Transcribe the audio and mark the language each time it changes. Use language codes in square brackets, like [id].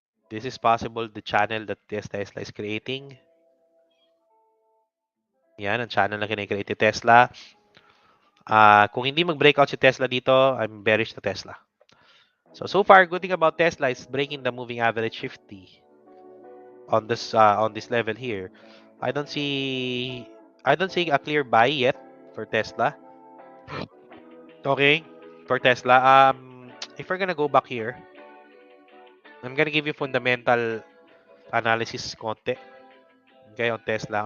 [en] This is possible the channel that Tesla is creating. [tl] Yan, ang channel na kinikreate ni Tesla. Kung hindi mag-breakout si Tesla dito, [en] I'm bearish [tl] na Tesla. [en] So far, good thing about Tesla is breaking the moving average 50 on this level here. I don't see a clear buy yet for Tesla. Okay, for Tesla. If we're gonna go back here, I'm gonna give you fundamental analysis [tl] konti. [en] Okay, on Tesla.